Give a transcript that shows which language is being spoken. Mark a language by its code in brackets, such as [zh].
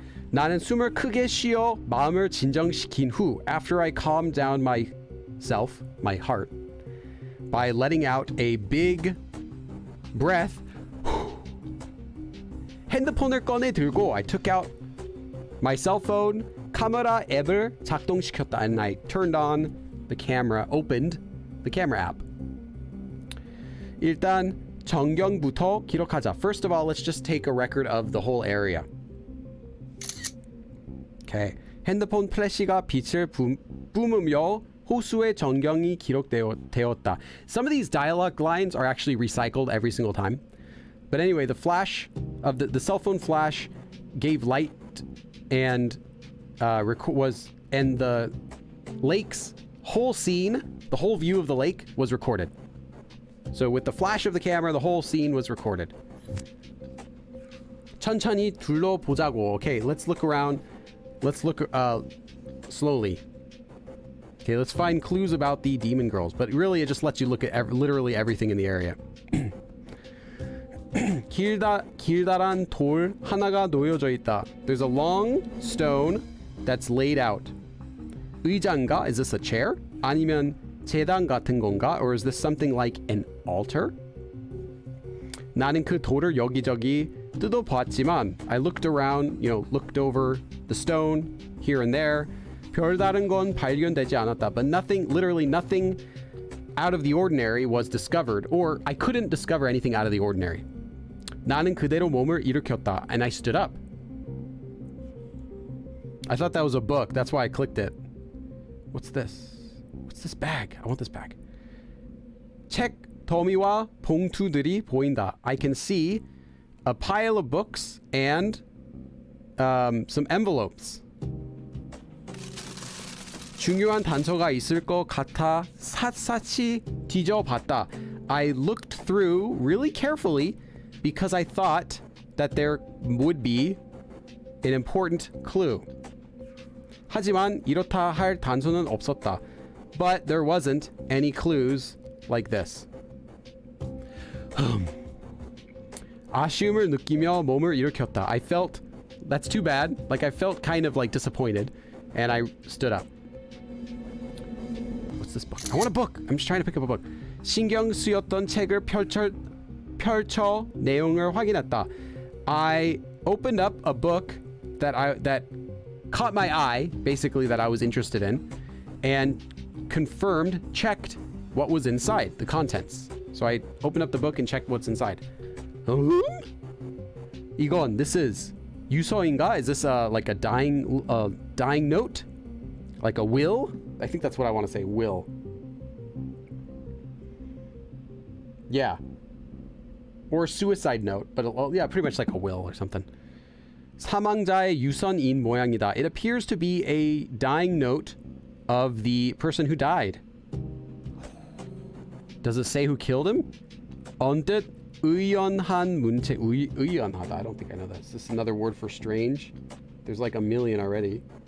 [ko] 나는 숨을 크게 쉬어 마음을 진정시킨 후, [en] after I calmed down myself, my heart, by letting out a big breath, [ko] 핸드폰을 꺼내 들고 [en] I took out my cell phone, [ko] 카메라 앱을 작동시켰다, [en] and I turned on the camera, opened the camera app. [ko] 일단 전경부터 기록하자. [en] First of all, let's just take a record of the whole area. Okay. [ko] 핸드폰 플래시가 빛을 뿜으며 호수의 전경이 기록되었다. [en] Some of these dialogue lines are actually recycled every single time. But anyway, the flash of the cell phone flash gave light and the lake's whole scene, the whole view of the lake was recorded. So with the flash of the camera, the whole scene was recorded. [ko] 천천히 둘러보자고. [en] Okay, let's look around. Let's look slowly. Okay, let's find clues about the demon girls. But really, it just lets you look at literally everything in the area. [ko] 길다란 돌 하나가 놓여져 있다. [en] There's a long stone that's laid out. [ko] 의자인가? [en] Is this a chair? [ko] 아니면 제단 같은 건가? [en] Or is this something like an altar? [ko] 나는 그 돌을 여기저기 뜯어봤지만 [en] I looked around, looked over the stone here and there. [ko] 별다른 건 발견되지 않았다. [en] But literally nothing out of the ordinary was discovered, or I couldn't discover anything out of the ordinary. [ko] 나는 그대로 몸을 일으켰다, [en] and I stood up. I thought that was a book. That's why I clicked it. What's this? What's this bag? I want this bag. [ko] 책 더미와 봉투들이 보인다. [en] I can see a pile of books and some envelopes. [ko] 중요한 단서가 있을 것 같아 샅샅이 뒤져봤다. [en] I looked through really carefully because I thought that there would be an important clue. [ko] 하지만 이렇다 할 단서는 없었다. [en] But there wasn't any clues like this. [ko] 아쉬움을 느끼며 몸을 일으켰다. [en] I felt, that's too bad. Like I felt kind of like disappointed, and I stood up. What's this book? I want a book. I'm just trying to pick up a book. [ko] 신경 쓰였던 책을 펼쳐 내용을 확인했다. [en] I opened up a book that caught my eye, basically that I was interested in, and checked what was inside, the contents. So I opened up the book and checked what's inside. 이건, this is 유서인가? Is this like a dying note? Like a will? I think that's what I want to say, will. Yeah. Or a suicide note, but yeah, pretty much like a will or something. [ko] 사망자의 유선인 모양이다. [en] It appears to be a dying note of the person who died. Does it say who killed him? [ko] 언뜻 의연한 문체. 의연하다. [en] I don't think I know that. Is this another word for strange? There's like a million already.